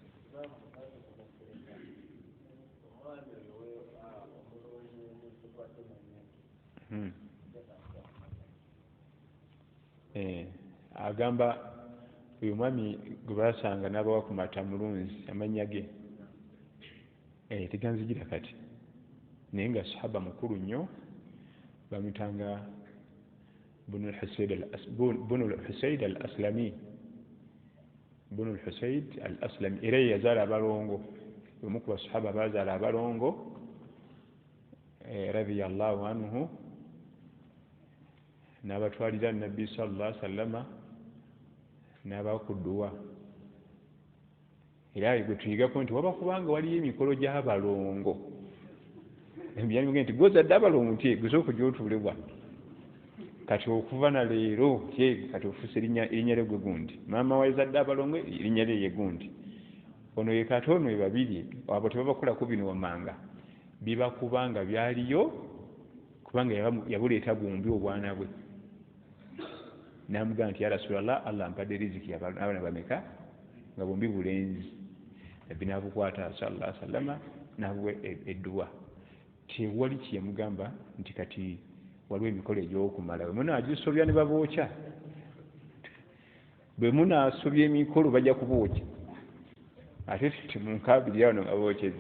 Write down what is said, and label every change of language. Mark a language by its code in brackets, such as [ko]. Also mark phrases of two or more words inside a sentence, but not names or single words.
[lg] Agamba oyo mwami gwe baasanga n'abawa ku mata mulunzi amannya ge teganzigira kati, naye nga sahaba mukulu nnyo bamutanga bunu al-Husayd al-Aslami, bunu al-Husayd al-Aslami, era ye yazaala abalongo, omu ku basahaba bazaala abalongo [ar] رضي الله عنه, [lg] n'abatwalira Nabbi [ar] صلى الله عليه وسلم [lg] n'abakudduwa. Era gwe tuyigako nti waba kubanga waliyo emikolo gy'abalongo byalimuge nti gwozadde abalongo nti gusooka gy'otuulebwa kati okuva na leero kati ofuuse erinnya lye gwe gundi, maama wa yazadde abalongo erinnya lye ye gundi, ono ye kati ono we babiri abo tebabakolako bino wamanga bibakubanga byaliyo kubanga yabuleeta bwombi obwana bwe. N'amugamba nti [ar] يا رسول الله, [lg] Allah ampadde riziki abaana bameka nga bombi bulenzi. Nabbi n'abukwata [ar] صلى الله عليه وسلم [lg] n'abuwa edduwa. Tewali kyeyamugamba nti kati waliwo emikolo egy'okumala bwe munaagisobya ne babookya, bwe munaasobya emikolo bajja kubookya ate temunkabirira wano nga bookyezza.